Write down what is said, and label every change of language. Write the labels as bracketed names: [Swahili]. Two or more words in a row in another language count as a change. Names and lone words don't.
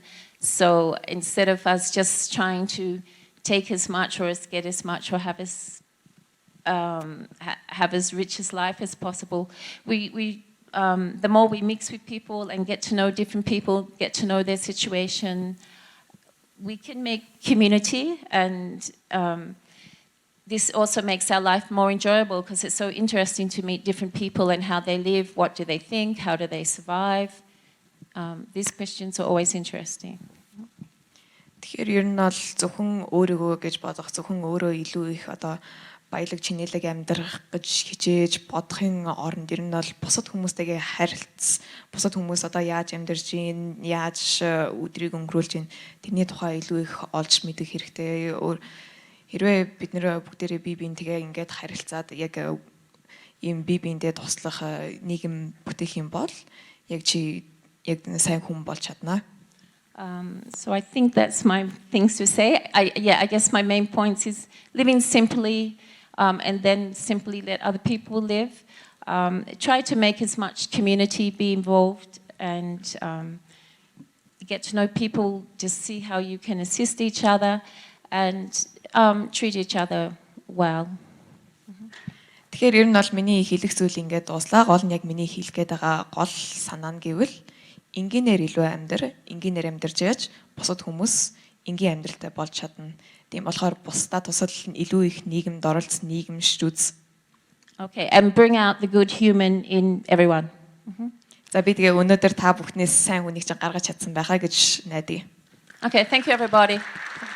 [English] So instead of us just trying to take as much or get as much or have as rich as life as possible, the more we mix with people and get to know different people, get to know their situation, we can make community, and this also makes our life more enjoyable because it's so interesting to meet different people and how they live, what do they think, how do they survive. These questions are always interesting. [Mongolian] Тэгэхээр ер нь бол зөвхөн өөрийгөө гэж бодох, зөвхөн өөрөө илүү их одоо баялаг чинэлэг амьдрах гэж хичээж бодохын оронд ер нь бол бусад хүмүүстэйгээ харилцаж, бусад хүмүүс одоо яаж амьдарч гин, яаж өдрийг өнгөрүүлж гин, тэрний тухай илүү их олж мэдэх хэрэгтэй. Хэрвээ бид нэр бүгдээрээ бие биентэйгээ ингээд харилцаад яг ийм бие биендээ туслах нийгэм бүтээх юм бол яг сайн хүн болж чадна. [English] So I think that's my things to say. I guess my main point is living simply, and then simply let other people live. Try to make as much community, be involved, and get to know people, just see how you can assist each other, and treat each other well. [Mongolian] Тэгэхээр ер нь бол миний хэлэх зүйл ингээд дуслаа. Гол нь яг миний хэлэх гээд байгаа гол санаа нь гэвэл энгийнээр илүү энгийнээр амьдарч яаж бусад хүмүүс энгийн амьдралтай болж чадна. Тийм болохоор бусдаа тусал илүү их нийгэмд оролцсон нийгэм шүү дээ. [English] Okay, and bring out the good human in everyone. [Mongolian] За би тэгээ өнөөдөр та бүхнээс сайн хүнийг чинь гаргаж чадсан байхаа гэж найдая. [English] Okay, thank you everybody.